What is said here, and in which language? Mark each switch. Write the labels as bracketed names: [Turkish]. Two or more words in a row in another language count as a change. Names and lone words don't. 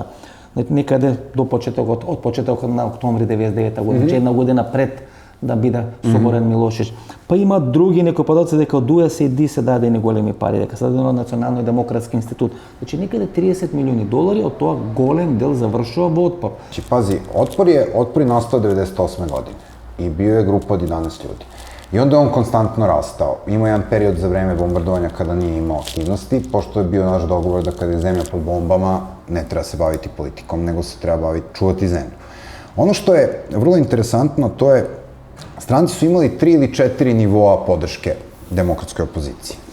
[Macedonian] Некаде до од почетокот на октомври 99 година, една година пред да биде соборен Милошевиќ. Па има други некои подоци дека од USAID се дадени големи пари, дека се дадени од Националниот демократски институт. Значи некаде 30 милиони долари, од тоа голем дел завршува во отпор. [Serbian] Значи пази, отпор je nastao 98. godine i bio je grupa od 11 ljudi. I onda on konstantno rastao. Ima jedan period za vreme bombardovanja kada nije imao aktivnosti, pošto je bio naš dogovor da kada je zemlja pod bombama ne treba se baviti politikom, nego se treba čuvati zemlju. Ono što je vrlo interesantno, to je stranci su imali 3 ili 4 nivoa podrške demokratskoj opoziciji.